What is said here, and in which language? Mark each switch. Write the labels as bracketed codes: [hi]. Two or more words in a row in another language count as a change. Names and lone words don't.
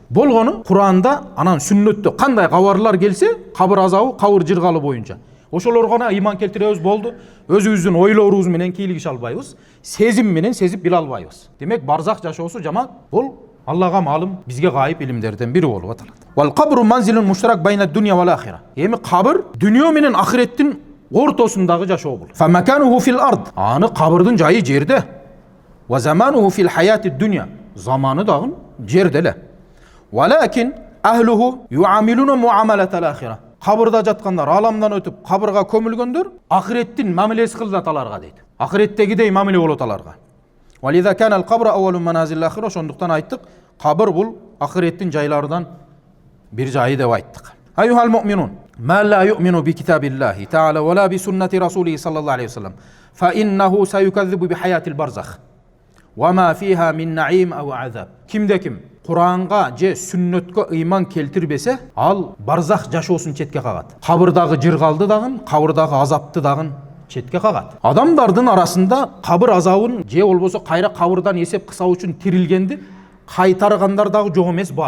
[ky] Болгону Куранда, анан сүннөттө кандай кабарлар келсе, кабыр азабы, кабыр жыргалы боюнча. Ошолорго гана иман келтиребиз болду. Өзүбүздүн ойлорубуз менен кийлигиш албайбыз, сезим менен сезип биле албайбыз. Демек барзах жашоосу жамаат бул Аллага малым бизге гайып илимдерден бири болуп аталат. [ar] والقبر منزل مشترك بين الدنيا والآخرة. [ky] Эми кабыр дүйнө менен ахиреттин ортосундагы жашоо бул. [ar] فمكانه في الأرض. [ky] Аны кабырдын жайы жерде. [ar] وزمانه في حياة الدنيا. [ky] Заманы дагы жерде эле. [ar] ولكن أهله يعاملون معاملة الآخرة. [ky] Кабырда жаткандар, аламдан өтүп кабырга көмүлгөндөр ахиреттин мамилеси кылат аларга дейт. Ахиреттегидей мамиле болот аларга. [ar] ولذا كان القبر أول منازل الآخرة. [ky] Ошондуктан айттык, кабыр бул ахиреттин жайларынан бир жайы деп айттык. [ar] أيها المؤمنون ما لا يؤمن بكتاب الله تعالى ولا بسنة رسوله صلى الله عليه وسلم فإنه سيكذب بحياة البرزخ وما فيها من نعيم أو عذاب. [ky] Кимде ким Куранга же сүннөткө ыйман келтирбесе, ал барзах жашоосун четке кагат. Кабырдагы жыргалды дагы, кабырдагы азапты дагы четке кагат. Адамдардын арасында кабыр азабын же болбосо кайра кабырдан эсеп кысуу үчүн тирилгенди кайтаргандар дагы жок эмес бар.